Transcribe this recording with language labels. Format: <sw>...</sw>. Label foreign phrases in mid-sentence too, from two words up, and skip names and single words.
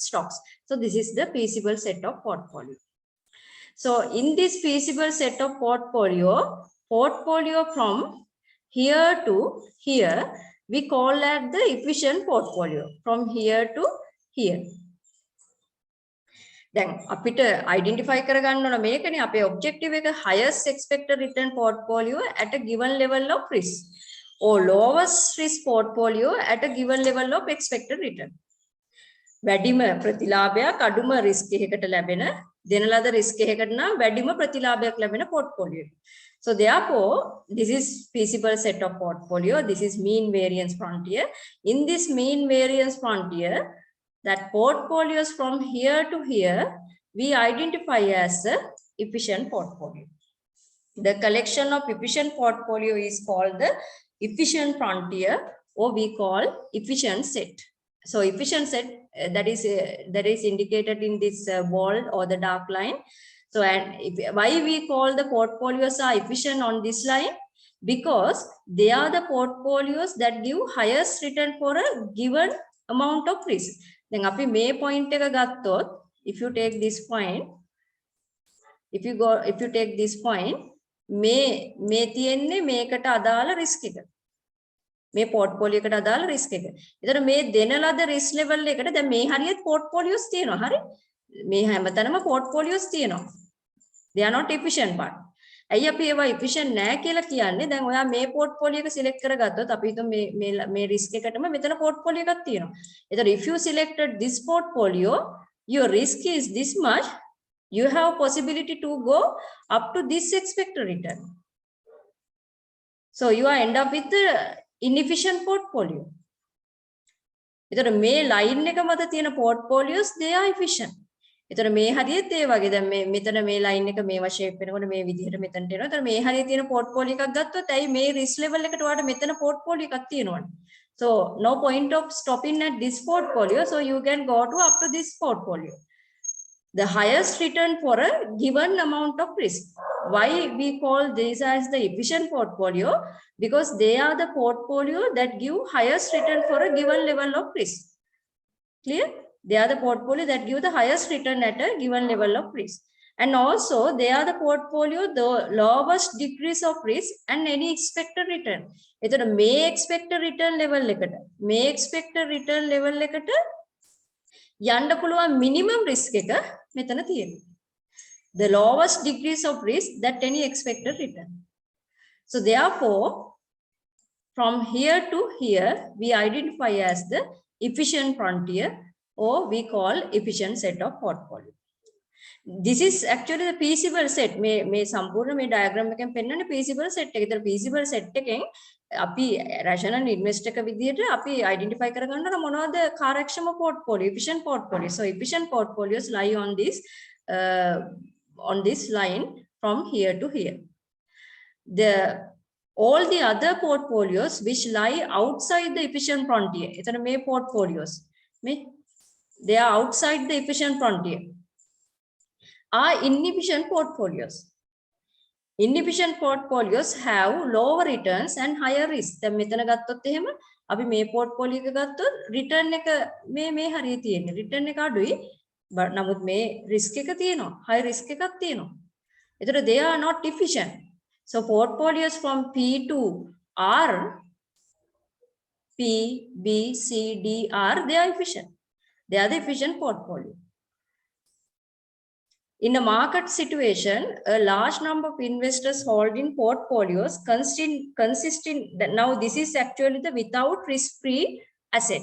<en>So this is the feasible set of portfolio. So in this feasible set of portfolio from here to here, we call that the efficient portfolio from here to here. Then</en> <si>අපිට identify කරගන්න ඕන මේකනේ අපේ objective එක</si> <en>highest expected return portfolio at a given level of risk or lowest risk portfolio at a given level of expected return.</en> <si>වැඩිම ප්‍රතිලාභයක් අඩුම risk එකකට ලැබෙන දෙන ලද risk එකකට නම් වැඩිම ප්‍රතිලාභයක් ලැබෙන portfolio.</si> <en>So therefore this is feasible set of portfolio. This is mean variance frontier. In this mean variance frontier, that portfolios from here to here, we identify as a efficient portfolio. The collection of efficient portfolio is called the efficient frontier, or we call efficient set. So efficient set that is indicated in this bold or the dark line. So and why we call the portfolios are efficient on this line? Because they are the portfolios that give highest return for a given amount of risk.</en> <si>Then අපි මේ point එක ගත්තොත්,</si> <en>if you take this point, if you take this point,</en> <si>මේ තියෙන්නේ මේකට අදාළ risk එක. මේ portfolio එකට අදාළ risk එක. ඒතර මේ දෙන ලද risk level එකට දැන් මේ හරියට portfolios තියෙනවා. හරි? මේ හැමතැනම portfolios තියෙනවා.</si> <en>They are not efficient part.</en> <si>ඇයි අපි ඒවා efficient නැහැ කියලා කියන්නේ? දැන් ඔයා මේ portfolio එක select කරගත්තොත් අපි හිතමු මේ risk එකටම මෙතන portfolio එකක් තියෙනවා.</si> <en>ඒතර if you selected this portfolio, your risk is this much, you have possibility to go up to this expected return. So you are end up with the inefficient portfolio.</en> <si>ඒතර මේ line එක මත තියෙන portfolios</si> <en>they are efficient.</en> <si>ඒතර මේ හරියට ඒ වගේ දැන් මේ මෙතන මේ line එක මේවා shape වෙනකොට මේ විදිහට මෙතනට එනවා. ඒතර මේ හරියට තියෙන portfolio එකක් ගත්තොත් ඇයි මේ</si> <en>risk level</en> <si>එකට ඔයාලට මෙතන portfolio එකක් තියෙනවනේ.</si> <en>So no point of stopping at this portfolio, so you can go to up to this portfolio. The highest return for a given amount of risk. Why we call this as the efficient portfolio? Because they are the portfolio that give highest return for a given level of risk. Clear? They are the portfolio that give the highest return at a given level of risk. And also they are the portfolio the lowest decrease of risk and any expected return.</en> <si>Either may</si> <en>expected return level</en> <si>එකට may</si> <en>expected return level</en> <si>එකට යන්න පුළුවන්</si> <en>minimum risk</en> <si>එක මෙතන තියෙනවා.</si> <en>The lowest degrees of risk that any expected return. So therefore from here to here we identify as the efficient frontier, or we call efficient set of portfolio. This is actually the feasible set.</en> <si>මේ සම්පූර්ණ මේ diagram එකෙන් පෙන්වන්නේ feasible set එක. ඒතර feasible set එකෙන් අපි</si> <en>rational invest</en> <si>එක විදිහට අපි identify කරගන්න ඕන මොනවද කාර්යක්ෂම portfolio,</si> <en>efficient portfolio. So efficient portfolios lie on this line from here to here. All the other portfolios which lie outside the efficient frontier,</en> <si>එතන මේ</si> <en>portfolios they are outside the efficient frontier, are inefficient portfolios. Inefficient portfolios have lower returns and higher risk.</en> <si>දැන් මෙතන ගත්තොත් එහෙම අපි මේ portfolio එක ගත්තොත් return එක මේ හරිය තියෙන්නේ. return එක අඩුයි. නමුත් මේ risk එක තියෙනවා.</si> <en>high risk</en> <si>එකක් තියෙනවා.</si> <en>ඒතර they are not efficient. So portfolios from P to R, P, B, C, D, R, they are efficient. They are the efficient portfolio. In a market situation, a large number of investors holding portfolios consisting now this is actually the without risk-free asset.</en>